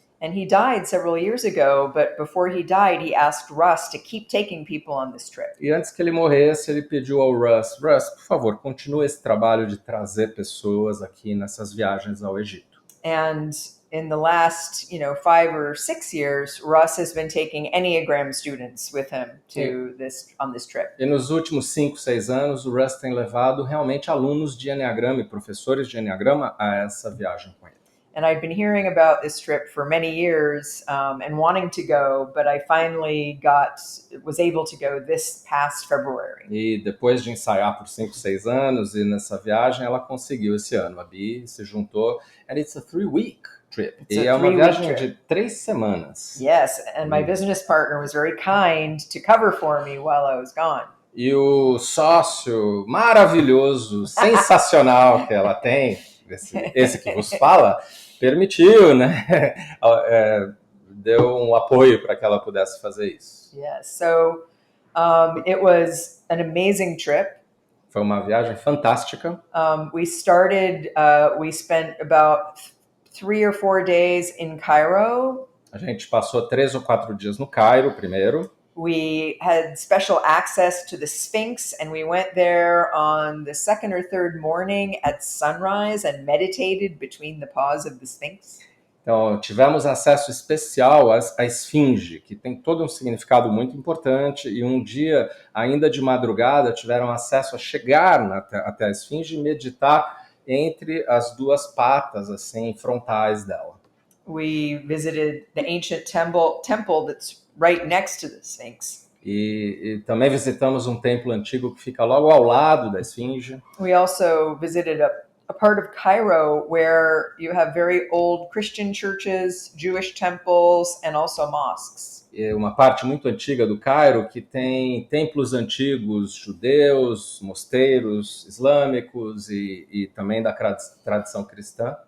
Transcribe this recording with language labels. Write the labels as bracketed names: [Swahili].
[English] And he died several years ago, but before he died, he asked Russ to keep taking people on this trip. [Portuguese] E antes que ele morresse, ele pediu ao Russ, por favor, continue esse trabalho de trazer pessoas aqui nessas viagens ao Egito. [English] And in the last, 5 or 6 years, Russ has been taking Enneagram students with him on this trip. [Portuguese] E nos últimos 5, 6 anos, o Russ tem levado realmente alunos de Eneagrama e professores de Eneagrama a essa viagem com ele. [English] And I'd been hearing about this trip for many years and wanting to go, but I finally was able to go this past February. [Portuguese] E depois de ensaiar por 5, 6 anos, e nessa viagem ela conseguiu esse ano. A Bi se juntou, [English] and it's a 3-week trip. [Portuguese] E é uma viagem de 3 semanas. [English] Yes, and my business partner was very kind to cover for me while I was gone. [Portuguese] E o sócio maravilhoso, sensacional que ela tem, esse que vos fala, permitiu, né? Deu um apoio para que ela pudesse fazer isso. [English] Yes, so it was an amazing trip. [Portuguese] Foi uma viagem fantástica. [English] We spent about 3 or 4 days in Cairo. [Portuguese] A gente passou 3 ou 4 dias no Cairo primeiro. [English] We had special access to the Sphinx, and we went there on the 2nd or 3rd morning at sunrise and meditated between the paws of the Sphinx. [Portuguese] Então, tivemos acesso especial à Esfinge, que tem todo um significado muito importante, e um dia, ainda de madrugada, tiveram acesso a chegar até a Esfinge e meditar entre as duas patas, assim, frontais dela. [English] We visited the ancient temple that's right next to the Sphinx. [Portuguese] E também visitamos um templo antigo que fica logo ao lado da Esfinge. [English] We also visited a part of Cairo where you have very old Christian churches, Jewish temples, and also mosques. [Portuguese] É uma parte muito antiga do Cairo que tem templos antigos judeus, mosteiros islâmicos e também da tradição cristã.